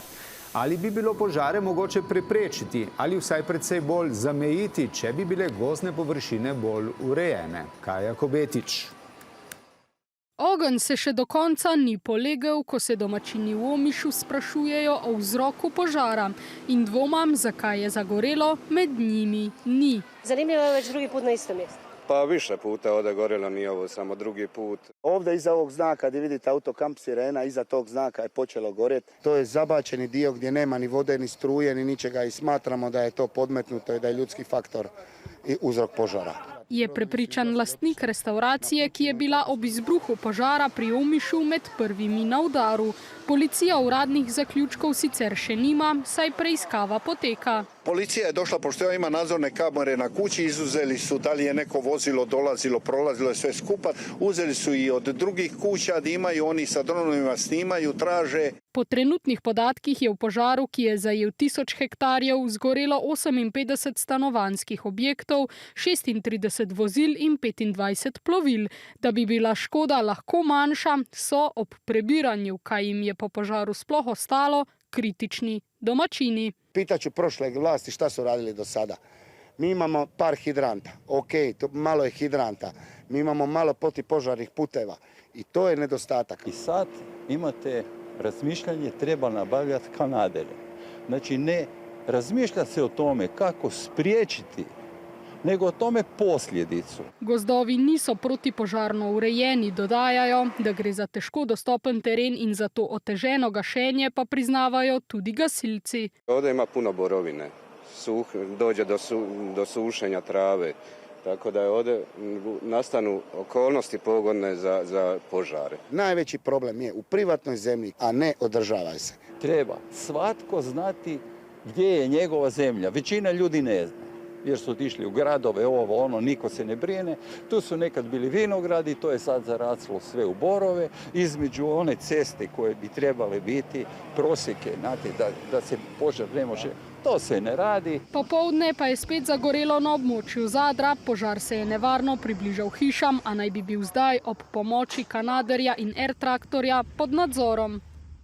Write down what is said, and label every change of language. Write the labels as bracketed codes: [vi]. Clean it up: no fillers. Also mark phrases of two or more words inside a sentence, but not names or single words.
[sl] Ali bi bilo požare mogoče preprečiti ali vsaj precej bolj zamejiti, če bi bile gozdne površine bolj urejene? Kaja Kobetič. Ogenj se še do konca ni polegel, ko se domačini v Omišu sprašujejo o vzroku požara in dvomam, zakaj je zagorelo, med njimi ni. [hr] Zanimljivo je već drugi put na istom mjestu. Pa više puta ovdje gorelo, nije ovo samo drugi put. Ovdje iza ovog znaka gdje vidite autokamp Sirena, iza tog znaka je počelo gorjeti. To je zabačeni dio gdje nema ni vode, ni struje, ni ničega i smatramo da je to podmetnuto i da je ljudski faktor i uzrok požara. [sl] Je prepričan lastnik restauracije, ki je bila ob izbruhu požara pri Omišu med prvimi na udaru. Policija uradnih zaključkov sicer še nima, saj preiskava poteka. [hr] Policija je došla, pošto ima nadzorne kamere na kući, izuzeli su da li je neko vozilo dolazilo, prolazilo je sve skupa. Uzeli su i od drugih kuća da imaju, oni sa dronovima snimaju, traže. [sl] Po trenutnih podatkih je v požaru, ki je zajel 1000 hektarjev, zgorelo 58 stanovanjskih objektov, 36 vozil in 25 plovil. Da bi bila škoda lahko manjša, so ob prebiranju, kaj jim je po požaru sploh ostalo, kritični domačini. [hr] Pitaću prošle vlasti šta su radili do sada. Mi imamo par hidranta, ok, malo je hidranta. Mi imamo malo protipožarnih puteva i to je nedostatak. I sad imate razmišljanje, treba nabavljati kanadere. Znači ne razmišlja se o tome kako spriječiti, nego o tome posljedicu. [sl] Gozdovi niso protipožarno urejeni, dodajajo, da gre za težko dostopen teren in zato oteženo gašenje pa priznavajo tudi gasilci. [hr] Ovdje ima puno borovine, dođe do sušenja trave, tako da je ovdje nastanu okolnosti pogodne za požare. Najveći problem je u privatnoj zemlji, a ne održava se. Treba svatko znati gdje je njegova zemlja. Većina ljudi ne zna, jer su otišli u gradove, ovo, ono, niko se ne brine. Tu su nekad bili vinogradi, to je sad zaraslo sve u borove. Između one ceste koje bi trebale biti prosjeke, znate, da se požar ne može, to se ne radi. [sl] Popoldne pa je spet zagorelo na območju Zadra, požar se je nevarno približal hišam, a naj bi bil zdaj ob pomoči kanaderja in air traktorja pod nadzorom.